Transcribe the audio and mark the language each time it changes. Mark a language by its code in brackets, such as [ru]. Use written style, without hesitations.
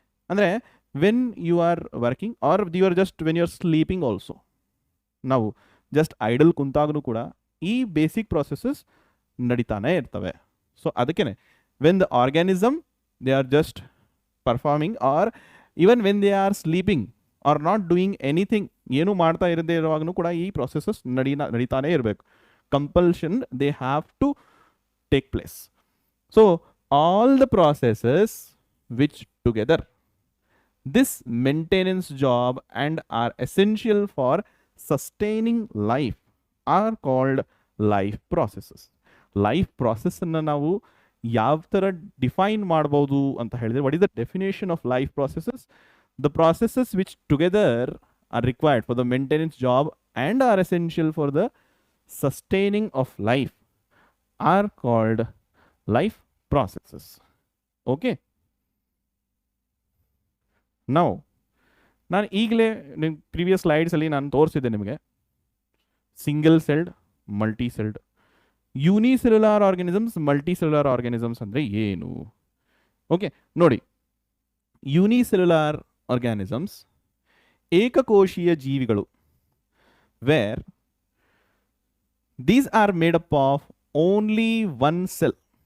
[kn] ಅಂದರೆ [en] when you are working or you are just when you are sleeping also, [kn] ನಾವು just idle ಕುಂತಾಗೂ ಕೂಡ ಈ basic processes ನಡೀತಾನೆ ಇರ್ತವೆ. [en] so [kn] ಅದಕ್ಕೇ [en] when the organism they are just performing or even when they are sleeping or not doing anything, [kn] ಏನು ಮಾಡ್ತಾ ಇರದೇ ಇರುವಾಗೂ ಕೂಡ ಈ ಪ್ರಾಸೆಸಸ್ ನಡೀತಾನೆ ಇರಬೇಕು. [en] Compulsion they have to take place. So all the processes which together this maintenance job and are essential for sustaining life are called life processes. Life process [kn] ಅನ್ನು ನಾವು ಯಾವ ಥರ ಡಿಫೈನ್ ಮಾಡ್ಬೋದು ಅಂತ ಹೇಳಿದ್ರೆ, [en] what is the definition of life processes? The processes which together are required for the maintenance job and are essential for the sustaining of life are called life processes. Okay? [kn] ನಾವು ನಾನು ಈಗಲೇ previous ಸ್ಲೈಡ್ಸಲ್ಲಿ ನಾನು ತೋರಿಸಿದ್ದೆ ನಿಮಗೆ single celled, multi celled, unicellular organisms, multi cellular organisms ಅಂದರೆ ಏನು? [en] okay [kn] ನೋಡಿ, [en] unicellular organisms [kn] ಏಕಕೋಶೀಯ ಜೀವಿಗಳು, [en] Where these are made up of only one cell.